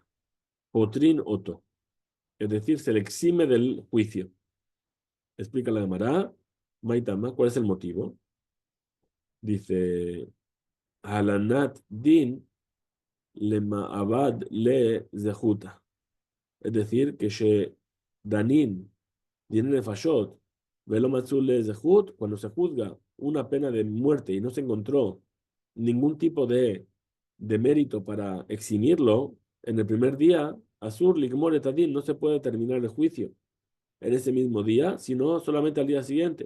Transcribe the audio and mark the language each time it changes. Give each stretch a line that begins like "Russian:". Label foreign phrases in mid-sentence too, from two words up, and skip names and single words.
Hebrew: פוטרין אותו,
Spanish: es decir, se le exime del juicio. Explica la Gemara, Maitama, ¿cuál es el motivo?
Aramaic: Dice, הלנת דין ל מעבד ליה זכותא.
Spanish: Es decir, que
Hebrew: ש דנין דין נפשות ולא מצאו לו זכות,
Spanish: cuando se juzga una pena de muerte y no se encontró ningún tipo de mérito para eximirlo, en el primer día,
Hebrew: אסור לגמור את הדין,
Spanish: no se puede terminar el juicio en ese mismo día, sino solamente al día siguiente.